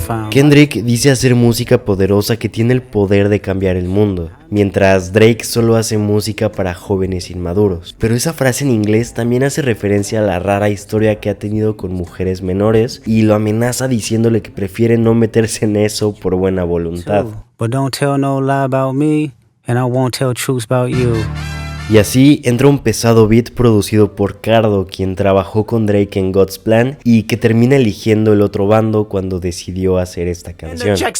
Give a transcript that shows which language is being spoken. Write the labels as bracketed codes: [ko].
[es] Kendrick dice hacer música poderosa que tiene el poder de cambiar el mundo, mientras Drake solo hace música para jóvenes inmaduros. Pero esa frase en inglés también hace referencia a la rara historia que ha tenido con mujeres menores y lo amenaza diciéndole que prefiere no meterse en eso por buena voluntad. [en] But don't tell no lie about me, and I won't tell truths about you. [es] Y así entra un pesado beat producido por Cardo, quien trabajó con Drake en God's Plan y que termina eligiendo el otro bando cuando decidió hacer esta canción.